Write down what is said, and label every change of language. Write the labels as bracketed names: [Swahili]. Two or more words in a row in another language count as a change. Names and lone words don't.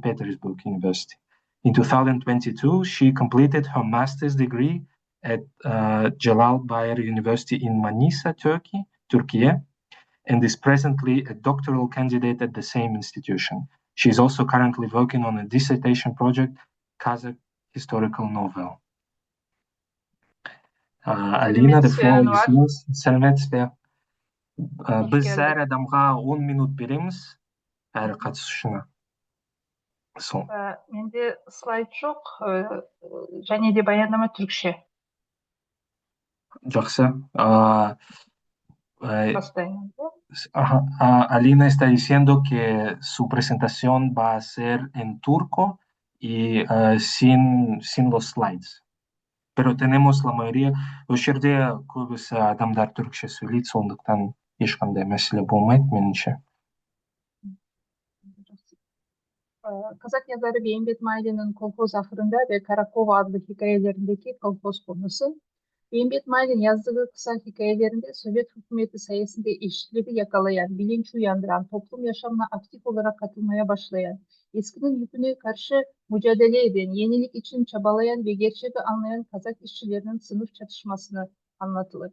[English] Petersburg University. In 2022, she completed her master's degree at Celal Bayar University in Manisa, Turkey, and is presently a doctoral candidate at the same institution. She is also currently working on a dissertation project, Kazakh historical novel. Alina, the floor is yours. [Kazakh] Сәлеметсіз. Біз әр адамға 10 минут береміз, әр қатысушына. Менде слайд жоқ, және де баяндама түркше. Жақсы. Бастаймын. [Spanish] Alina está diciendo que su presentación va a ser en turco y sin los slides. Pero tenemos la mayoría, [Kazakh] осы жерде көбісі адамдар түрікше сөйлейді, сондықтан ешқандай мәселе болмайды меніңше. [Turkish] Kazak yazarı Beymbet Mayli'nin Kolkoz Ahırında ve Karakova adlı hikayelerindeki kolkoz konusu. Beymbet Maylin yazdığı kısa hikayelerinde Sovyet hükümeti sayesinde eşitliği yakalayan, bilinç uyandıran, toplum yaşamına aktif olarak katılmaya başlayan, eskinin yüküne karşı mücadele eden, yenilik için çabalayan ve gerçeği anlayan Kazak işçilerinin sınıf çatışmasını anlatılır.